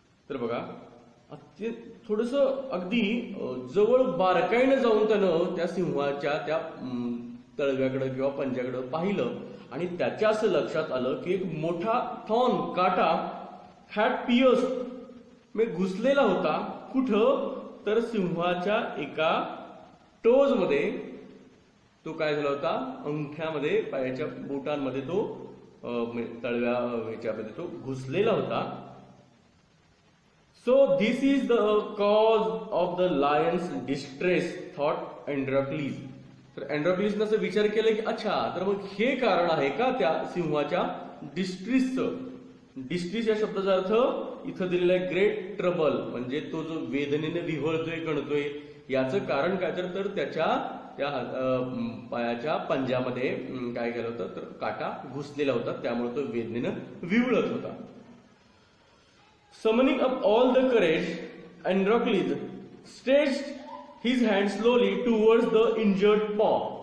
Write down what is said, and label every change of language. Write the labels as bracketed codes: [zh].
[mr] तर बघा ते थोडस अगदी जवळ बारकाईने जाऊन त्यानं त्या सिंहाच्या त्या तळव्याकडे किंवा पंजाकडे पाहिलं आणि त्याच्या असं लक्षात आलं की एक मोठा थॉर्न, काटा हॅड पियर्स्ड म्हणजे घुसलेला होता. कुठं तर सिंहाच्या एका टोज मध्ये. तो काय झाला होता अंगठ्यामध्ये, पायाच्या बोटांमध्ये तो तळव्या ह्याच्यामध्ये तो घुसलेला होता. [en] So this is the cause of the lion's distress, thought Androcles. [mr] तर अँड्रोक्लिसनं असं विचार केला की अच्छा, तर मग हे कारण आहे का त्या सिंहाच्या डिस्ट्रेसचं. डिस्ट्रेस या शब्दाचा अर्थ इथं दिलेला आहे ग्रेट ट्रबल, म्हणजे तो जो वेदनेने विव्हळतोय, कणतोय, याचं कारण काय तर त्याच्या त्या पायाच्या पंजामध्ये काय केलं होतं तर काटा घुसलेला होता, त्यामुळे तो वेदनेनं विव्हळत होता. [en] Summoning up all the courage, Androcles stretched his hand slowly towards the injured paw.